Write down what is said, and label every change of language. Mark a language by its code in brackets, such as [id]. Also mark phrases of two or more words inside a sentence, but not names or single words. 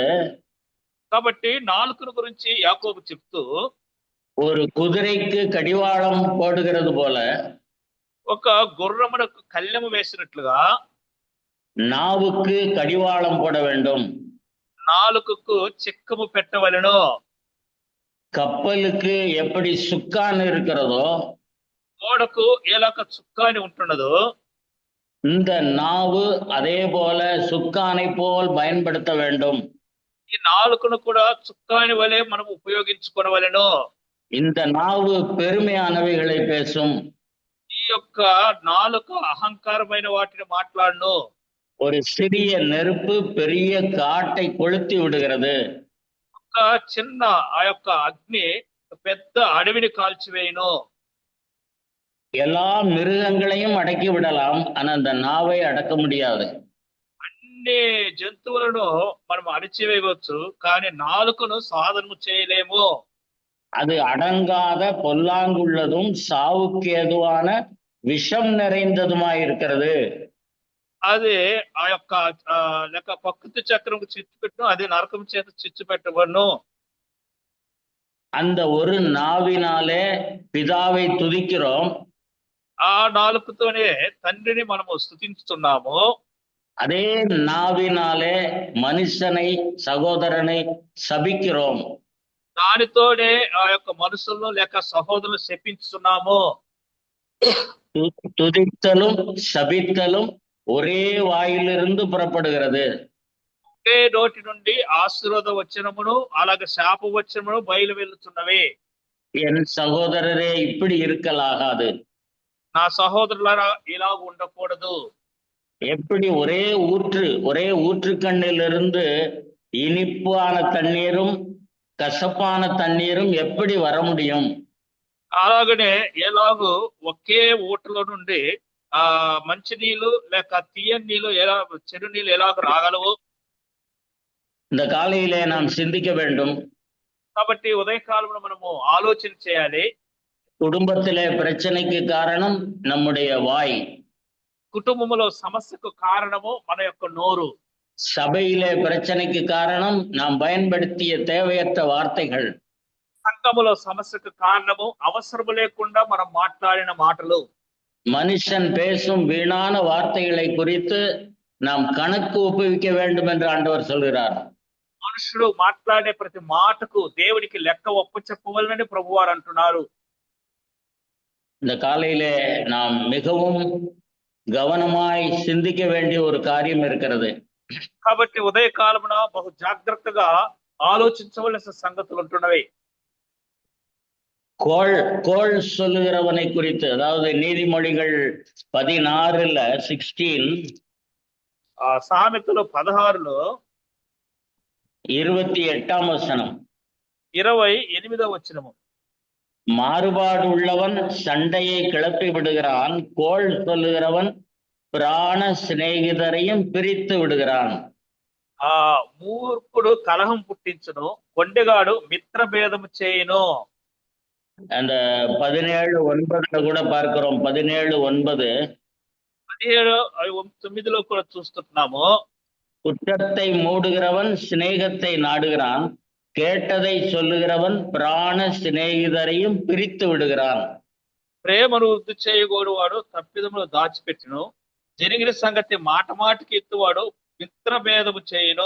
[te] కాబట్టి నాలుకను గురించి యాకోబు చెప్తూ [ta] ஒரு குதிரைக்கு கடிவாளம் போடுகிறது போல [te] ఒక గుర్రమునకు కళ్ళెము వేసినట్లుగా [ta] நாவுக்கு கடிவாளம் போட வேண்டும். [te] నాలుకకు చిక్కము పెట్టవలెను. [ta] கப்பலுக்கு எப்படி சுக்கான் இருக்கிறதோ [te] గోడకు ఎలాగ చుక్కాని ఉంటున్నదో [ta] இந்த நாவு அதே போல சுக்கானை போல் பயன்படுத்த வேண்டும். [te] ఈ నాలుకను కూడా చుక్కాని వలె మనం ఉపయోగించుకోవలెను. [ta] இந்த நாவு பெருமையானவைகளை பேசும். [te] ఈ యొక్క నాలుక అహంకారమైన వాటిని మాట్లాడును. [ta] ஒரு சிறிய நெருப்பு பெரிய காட்டை கொளுத்தி விடுகிறது. [te] ఒక చిన్న ఆ యొక్క అగ్ని పెద్ద అడవిని కాల్చివేయును. [ta] எல்லா மிருகங்களையும் அடக்கி விடலாம், ஆனா அந்த நாவை அடக்க முடியாது. [te] అన్ని జంతువులను మనం అణిచివేయవచ్చు, కానీ నాలుకను సాధనము చేయలేము. [ta] அது அடங்காத பொல்லாங்குள்ளதும் சாவுக்கு ஏதுவான விஷம் நிறைந்ததுமாயிருக்கிறது. [te] అది ఆ యొక్క లేక ప్రకృతి చక్రం చిచ్చు పెట్టు, అది నరకం చేత చిచ్చు పెట్టవను. [ta] அந்த ஒரு நாவினாலே பிதாவை துதிக்கிறோம், [te] ఆ నాలుకతోనే తండ్రిని మనము స్తుతిస్తున్నాము. [ta] அதே நாவினாலே மனுஷனை சகோதரனை சபிக்கிறோம். [te] దానితోనే ఆ యొక్క మనుషులను లేక సహోదరులను శపించుతున్నాము. [ta] துதித்தலும் சபித்தலும் ஒரே வாயிலிருந்து புறப்படுகிறது. [te] ఒకే నోటి నుండి ఆశీర్వాద వచనమును అలాగే శాప వచనమును బయలు వెళ్తున్నవి. [ta] என் சகோதரரே இப்படி இருக்கலாகாது. [te] నా సహోదరులారా ఇలా ఉండకూడదు. [ta] எப்படி ஒரே ஊற்றுக்கண்ணிலிருந்து இனிப்பான தண்ணீரும் கசப்பான தண்ணீரும் எப்படி வர முடியும்? [te] అలాగనే ఎలాగూ ఒకే ఊటలో నుండి మంచి నీళ్ళు లేక తీయని నీళ్ళు ఎలా చెడు నీళ్ళు ఎలాగ రాగలవు? [ta] இந்த காலையிலே நாம் சிந்திக்க வேண்டும். [te] కాబట్టి ఉదయకాలంలో మనము ఆలోచన చేయాలి. [ta] குடும்பத்திலே பிரச்சனைக்கு காரணம் நம்முடைய வாய். [te] కుటుంబంలో సమస్యకు కారణము మన యొక్క నోరు. [ta] சபையிலே பிரச்சனைக்கு காரணம் நாம் பயன்படுத்திய தேவையற்ற வார்த்தைகள். [te] సంఘములో సమస్యకు కారణము అవసరము లేకుండా మనం మాట్లాడిన మాటలు. [ta] மனுஷன் பேசும் வீணான வார்த்தைகளை குறித்து நாம் கணக்கு ஒப்புவிக்க வேண்டும் என்று ஆண்டவர் சொல்கிறார். [te] మనుషుడు మాట్లాడే ప్రతి మాటకు దేవునికి లెక్క ఒప్పచెప్పవలనని ప్రభువారు అంటున్నారు. [ta] இந்த காலையிலே நாம் மிகவும் கவனமாய் சிந்திக்க வேண்டிய ஒரு காரியம் இருக்கிறது. [te] కాబట్టి ఉదయకాలమున బహు జాగ్రత్తగా ఆలోచించవలసిన సంగతులు ఉంటున్నవి. [ta] கோள் சொல்லுகிறவனை குறித்து, அதாவது நீதிமொழிகள் 16 [te] సామెతలు 16లో [ta] 28 வசனம். [te] 28వ వచనము. [ta] மாறுபாடு உள்ளவன் சண்டையை கிளப்பி விடுகிறான், கோள் சொல்லுகிறவன் பிராண சிநேகிதரையும் பிரித்து விடுகிறான். [te] మూర్ఖుడు కలహం పుట్టించును, కొండెగాడు మిత్రభేదము చేయును. [ta] அந்த 17:9 கூட பார்க்கிறோம். 17:9 [te] 17:9లో కూడా చూస్తున్నాము. [ta] குற்றத்தை மூடுகிறவன் சிநேகத்தை நாடுகிறான், கேட்டதை சொல்லுகிறவன் பிராண சிநேகிதரையும் பிரித்து விடுகிறான். [te] ప్రేమను వృద్ధి చేయగోడు వాడు తప్పిదములు దాచిపెట్టును, జరిగిన సంగతి మాట మాటికి ఎత్తువాడు మిత్రభేదము చేయును.